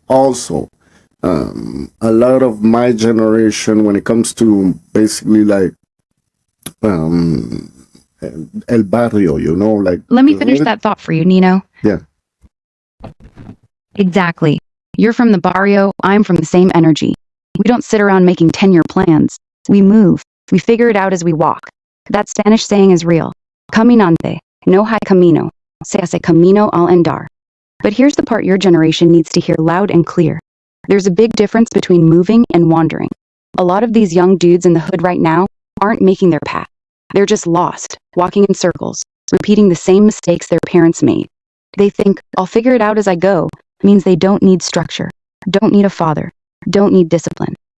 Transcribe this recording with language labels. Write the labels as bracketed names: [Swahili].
[English] Also, a lot of my generation, when it comes to basically like el barrio, like. Let me finish that thought for you, Nino. Yeah. Exactly. You're from the barrio, I'm from the same energy. We don't sit around making 10-year plans. We move. We figure it out as we walk. That Spanish saying is real. [Spanish] Caminante, no hay camino, se hace camino al andar. [English] But here's the part your generation needs to hear loud and clear. There's a big difference between moving and wandering. A lot of these young dudes in the hood right now aren't making their path. They're just lost, walking in circles, repeating the same mistakes their parents made. They think, I'll figure it out as I go, means they don't need structure, don't need a father, don't need discipline.